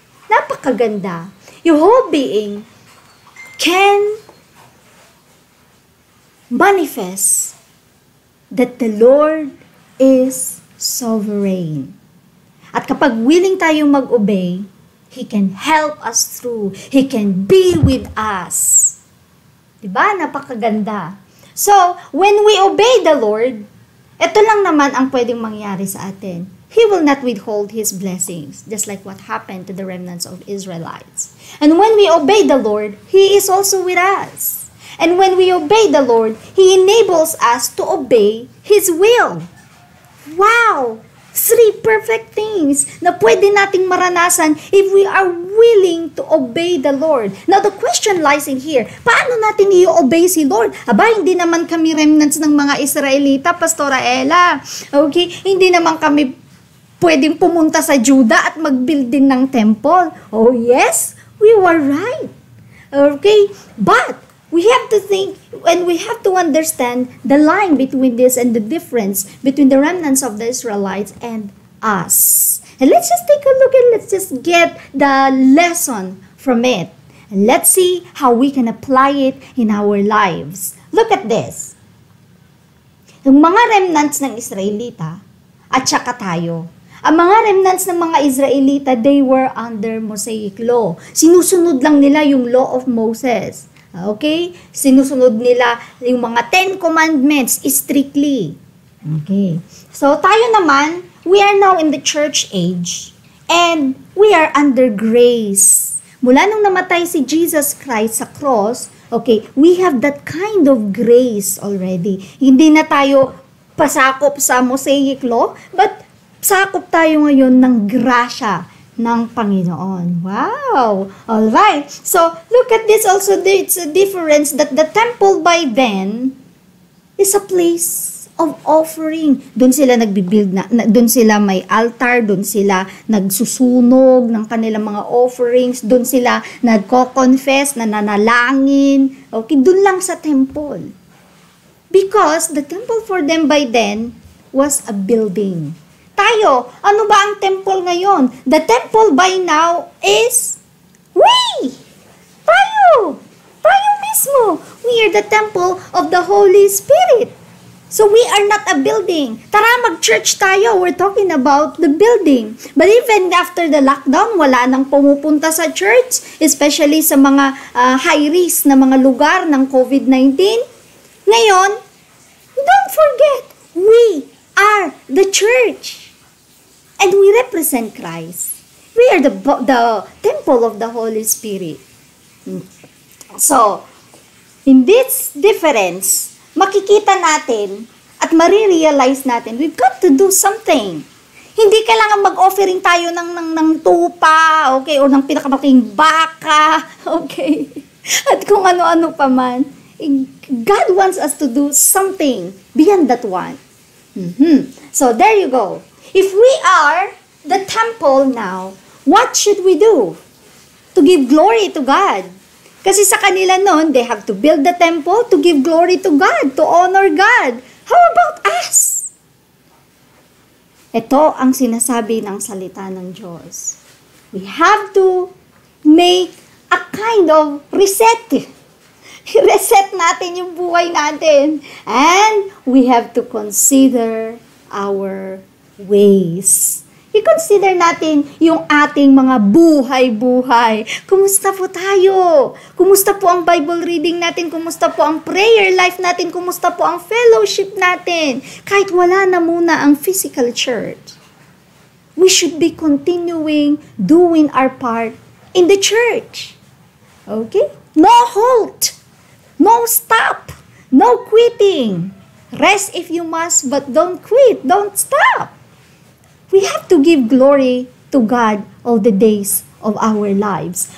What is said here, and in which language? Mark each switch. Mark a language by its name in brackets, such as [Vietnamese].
[Filipino] Napakaganda. [English] Your whole being can manifest that the Lord is sovereign. [Filipino] At kapag [English] willing [Filipino] tayong mag-obey, [English] He can help us through. He can be with us. [Filipino] Diba? Napakaganda. [English] So, when we obey the Lord, [Filipino] ito lang naman ang pwedeng mangyari sa atin. [English] He will not withhold His blessings, just like what happened to the remnants of Israelites. And when we obey the Lord, He is also with us. And when we obey the Lord, He enables us to obey His will. Wow! 3 perfect things [Filipino] na pwede nating maranasan [English] if we are willing to obey the Lord. Now, the question lies in here, [Filipino] paano natin i-obey si Lord? Aba, hindi naman kami remnants ng mga Israelita, Pastora Ella. Okay? Hindi naman kami pwedeng pumunta sa Judah at mag-build din ng temple. [English] Oh yes, we were right. Okay? But, we have to think and we have to understand the line between this and the difference between the remnants of the Israelites and us. And let's just take a look and let's just get the lesson from it. And let's see how we can apply it in our lives. Look at this. [Filipino] Yung mga remnants ng Israelita at saka tayo. Ang mga remnants ng mga Israelita, [English] they were under Mosaic law. [Filipino] Sinusunod lang nila yung law of Moses. Okay? Sinusunod nila yung mga 10 commandments strictly. Okay. [English] So, [Filipino] tayo naman, [English] we are now in the church age and we are under grace. [Filipino] Mula nung namatay si Jesus Christ sa cross, okay, [English] we have that kind of grace already. [Filipino] Hindi na tayo pasakop sa Mosaic law, but sakop tayo ngayon ng grasya ng Panginoon. [English] Wow! Alright. So, look at this also. It's a difference that the temple by then is a place of offering. [Filipino] Doon sila nagbi-build doon sila may altar, doon sila nagsusunog ng kanilang mga offerings, doon sila nagko-confess, nananalangin. Okay, doon lang sa temple. [English] Because the temple for them by then was a building. [Filipino] Tayo, ano ba ang temple ngayon? [English] The temple by now is we! [Filipino] Tayo! Tayo mismo! [English] We are the temple of the Holy Spirit. So we are not a building. [Filipino] Tara, mag-church tayo. [English] We're talking about the building. But even after the lockdown, [Filipino] wala nang pumupunta sa church, especially sa mga high-risk na mga lugar ng COVID-19. Ngayon, [English] don't forget, we are the church. And we represent Christ. We are the temple of the Holy Spirit. So, in this difference, [Filipino] makikita natin at marirealize natin, [English] we've got to do something. [Filipino] Hindi kailangan mag-offering tayo ng tupa, okay, o ng pinakamaking baka, okay, at kung ano-ano pa man. [English] God wants us to do something beyond that one. So, there you go. If we are the temple now, what should we do? To give glory to God. [Filipino] Kasi sa kanila noon, [English] they have to build the temple to give glory to God, to honor God. How about us? [Filipino] Ito ang sinasabi ng salita ng Diyos. [English] We have to make a kind of reset. [Filipino] I-reset natin yung buhay natin. [English] And we have to consider our ways. [Filipino] I-consider natin yung ating mga buhay-buhay. Kumusta po tayo? Kumusta po ang Bible reading natin? Kumusta po ang prayer life natin? Kumusta po ang fellowship natin? Kahit wala na muna ang physical church, [English] we should be continuing doing our part in the church. Okay? No halt! No stop! No quitting! Rest if you must, but don't quit. Don't stop! We have to give glory to God all the days of our lives.